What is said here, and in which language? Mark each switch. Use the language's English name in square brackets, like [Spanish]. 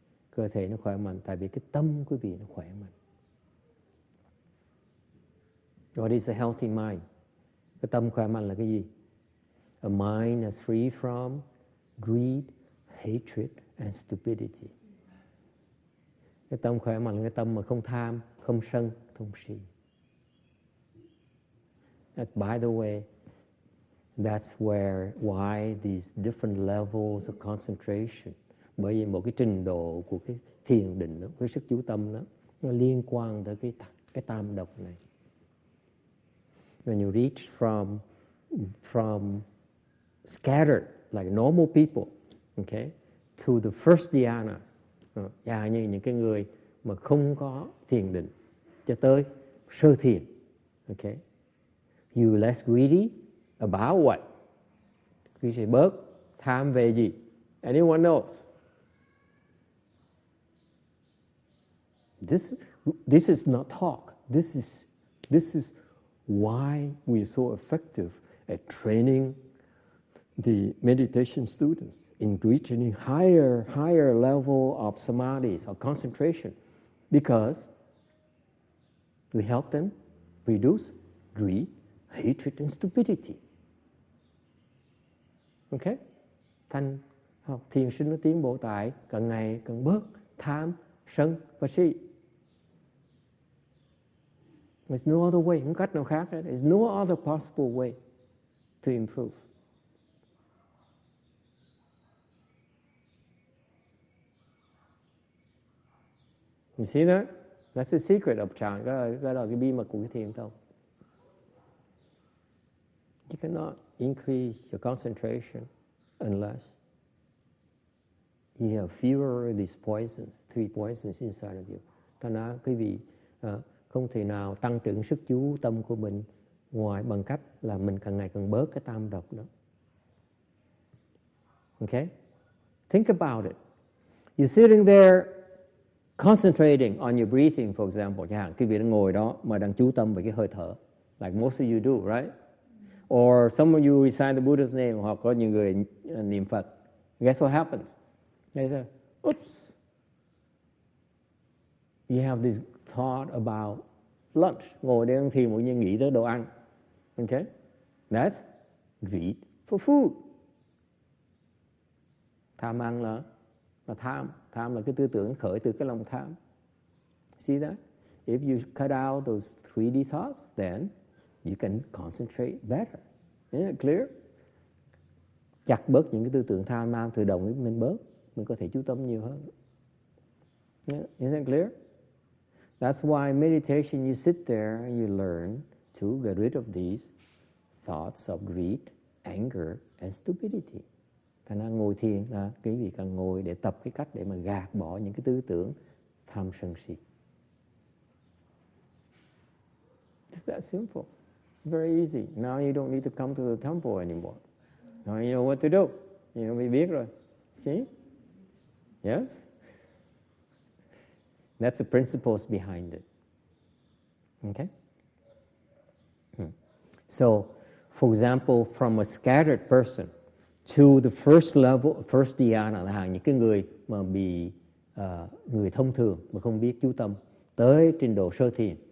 [Vietnamese] Cơ thể nó khỏe mạnh tại vì cái tâm quý vị nó khỏe mạnh. [English] What is a healthy mind? [Vietnamese] Cái tâm khỏe mạnh là cái gì? [English] A mind that's free from greed, hatred, and stupidity. [Vietnamese] Cái tâm khỏe mạnh là cái tâm mà không tham, không sân, không si. [English] By the way, that's why these different levels of concentration. [Vietnamese] Bởi vì một cái trình độ của cái thiền định đó, cái sức chú tâm đó, nó liên quan tới cái tam độc này. [English] When you reach from scattered like normal people, okay, to the first dhyana, [Vietnamese] như những cái người mà không có thiền định, cho tới sơ thiền, [English] okay, you less greedy about what? [Vietnamese] Quý sẽ bớt tham về gì? [English] Anyone knows? This is not talk. This is why we are so effective at training the meditation students in reaching higher level of samadhis or concentration, because we help them reduce greed, hatred, and stupidity. Okay? [Vietnamese] Thành học thiền sinh nó tiến bộ tại càng ngày càng bớt tham, sân và si. [English] There's no other way. [Vietnamese] Không cách nào khác. [English] There's no other possible way to improve. You see that? That's the secret of Chan. [Vietnamese] Đó là cái bí mật của cái thiền tông. [English] You cannot increase your concentration unless you have fewer of these poisons, 3 poisons inside of you. [Vietnamese] Thành ra quý vị không thể nào tăng trưởng sức chú tâm của mình ngoài bằng cách là mình càng ngày càng bớt cái tam độc đó. [English] Okay? Think about it. You're sitting there concentrating on your breathing, for example. [Vietnamese] Chẳng hạn quý vị đang ngồi đó mà đang chú tâm về cái hơi thở. [English] Like most of you do, right? Or some of you recite the Buddha's name, [Vietnamese] hoặc có những người niệm Phật. [English] Guess what happens? They say, oops. You have this thought about lunch. [Vietnamese] Ngồi đây ăn thì mỗi nhiên nghĩ tới đồ ăn. [English] Okay? That's greed for food. [Vietnamese] Tham ăn là tham. Tham là cái tư tưởng khởi từ cái lòng tham. [English] See that? If you cut out those 3D thoughts, then you can concentrate better. Isn't it clear? [Vietnamese] Chặt bớt những cái tư tưởng tham lam tự động mình bớt, mình có thể chú tâm nhiều hơn. [English] Yeah. Isn't it clear? That's why meditation, you sit there and you learn to get rid of these thoughts of greed, anger and stupidity. [Vietnamese] Thành ra ngồi thiền là quý vị cần ngồi để tập cái cách để mà gạt bỏ những cái tư tưởng tham sân si. [English] It's that simple. Very easy. Now you don't need to come to the temple anymore. Now you know what to do. You know, [Vietnamese] biết rồi. [English] See? Yes? That's the principles behind it. Okay? So, for example, from a scattered person to the first level, first dhyana [Vietnamese] là những cái người mà bị người thông thường mà không biết chú tâm tới trình độ sơ thiền.